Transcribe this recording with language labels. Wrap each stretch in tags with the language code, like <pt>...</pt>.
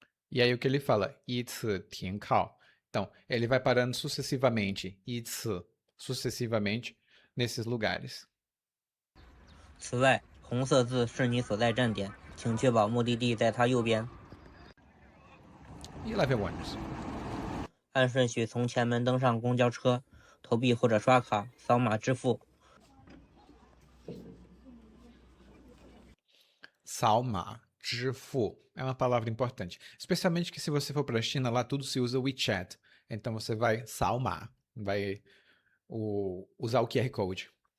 <pt>E aí o que ele fala? 依次停靠. Então, ele vai parando sucessivamente, 依次, sucessivamente, nesses lugares.</pt> <zh>此外，红色字是你所在站点，请确保目的地在它右边。</zh> <pt>E lá vem o ônibus.</pt> <zh>按顺序从前门登上公交车，投币或者刷卡，扫码支付。</zh> <pt>Salma, 支付, é uma palavra importante. Especialmente que se você for para a China, lá tudo se usa WeChat. Então você vai Salma, vai usar o QR Code.</pt>